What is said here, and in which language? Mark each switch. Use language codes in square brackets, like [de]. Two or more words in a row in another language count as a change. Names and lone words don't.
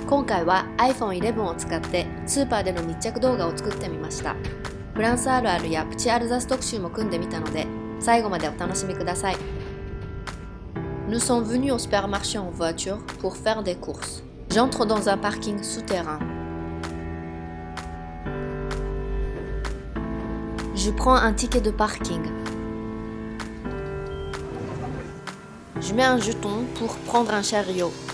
[ja] 回は iPhone 11を使ってスーパーでの密着動画を作ってみました。フランスあるあるやプチアルザス特集も組んでみたので、最後までお楽しみください。 [fr] Nous sommes venus au supermarché en voiture pour faire des courses. J'entre dans un parking souterrain. Je prends un ticket de parking. Je mets un jeton pour prendre un chariot.